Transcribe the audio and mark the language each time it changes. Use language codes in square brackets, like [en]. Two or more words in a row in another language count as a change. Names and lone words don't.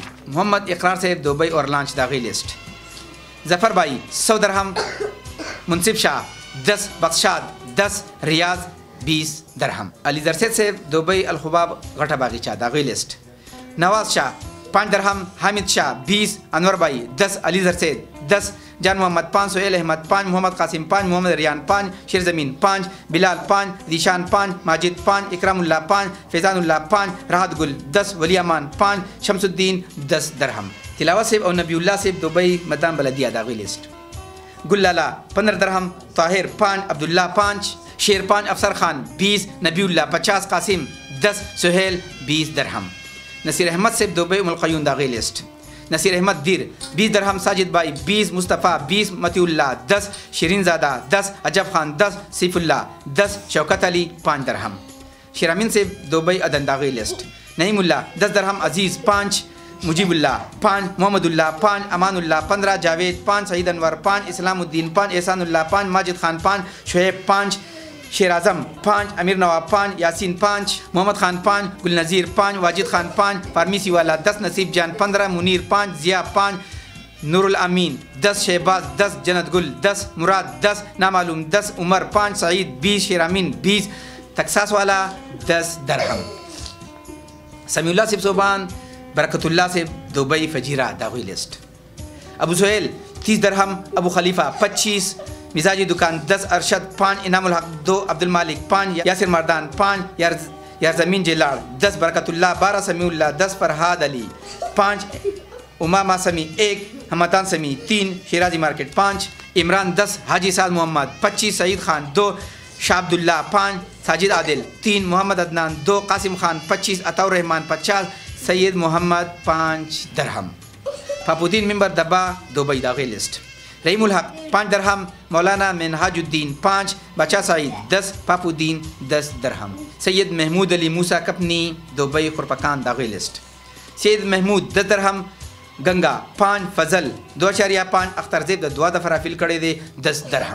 [hi] मोहम्मद इकरार से दुबई और लांच दागी लिस्ट। जफ़र भाई 100 दरहम, मुनसिफ शाह 10, बख्शाद 10, रियाज 20 दरहम। अली जरसेद से दुबई अलखुबाब गठा बागीचा दागी लिस्ट। नवाज शाह 5 दरहम, हामिद शाह 20, अनवर भाई 10, अली जरसेद 10, जान मोहम्मद 5, सोहेल अहमद 5, मोहम्मद कासिम 5, मोहम्मद रियान 5, शेर ज़मीन 5, बिलाल 5, दिशान 5, माजिद 5, इकरामुल्लाह 5, फैज़ानुल्लाह 5, राहत गुल 10, वली अमान 5, शमसुद्दीन 10 दरहम। तिलावत सेब और नबीउल्लाह सेब दुबई मदाम बलदिया दागी लिस्ट। गुल्लाला 15 दरहम, ताहिर 5, अब्दुल्ला 5, शेर 5, अफसर खान 20, नबीउल्लाह 50, कासिम 10, सुहेल 20 दरहम। नसीर अहमद सेब दुबई उमुल क़य्यूम दागी लिस्ट। नसीर अहमद दीर 20 दरहम, साजिद भाई 20, मुस्तफ़ा 20, मतीउल्लाह 10, शिरीन ज़ादा 10, अजब खान 10, सैफुल्लाह 10, शौकत अली 5 दरहम। शेरामिन सेब दुबई अदन दागी लिस्ट। नईमुल्लाह 10 दरहम, अजीज़ 5, मुजीबुल्लाह 5, मोहम्मदुल्लाह 5, अमानुल्लाह 15, जावेद 5, सईद अनवर 5, इस्लामुद्दीन 5, एहसानुल्लाह 5, माजिद खान 5, शुएब 5, शेर आज़म 5, अमीर नवाब 5, यासीन 5, मोहम्मद खान 5, गुलनज़ीर 5, वाजिद खान 5, फार्मीसी वाला 10, नसीब जान 15, मुनीर 5, ज़िया 5, नूरुल अमीन 10, शहबाज 10, जन्नत गुल 10, मुराद 10, नामालूम 10, उमर 5, सईद 20, शेरामीन 20, तक्सास वाला 10 दरहम। समीउल्लाह सिब सोबान बरकतुल्लाह से दुबई फजीरा दागी लिस्ट। अबू सुहेल 30 दरहम, अबू खलीफा 25, मिजाजी दुकान 10, अरशद 5, इनामुल हक 2, अब्दुल मालिक 5, यासिर मर्दान 5, यार ज़मीन जेलाड़ 10, बरकतुल्लाह 12, समीउल्लाह 10, फरहाद अली 5, उमामा समी 1, हमदान समी 3, शिराजी मार्केट 5, इमरान 10, हाजी साद मोहम्मद 25, सईद खान 2, शाह अब्दुल्ला 5, साजिद आदिल 3, मोहम्मद अदनान 2, कासिम खान 25, अताउर रहमान 50, सैयद मोहम्मद 5 दरहम। फापुद्दीन मेंबर दब्बा दुबई दागी लिस्ट। रहीमुल हक 5 दरहम, मौलाना मिनहाजुद्दीन 5, बचा सईद 10, फापुद्दीन 10 दरहम। सैयद महमूद अली मूसा कपनी दुबई खुरपकान दागी लिस्ट। सैयद महमूद 10 दरहम, गंगा 5, फजल 2.5, अख्तर ज़ेब दुआ दफरा फिल कड़े दे 10 दरहम।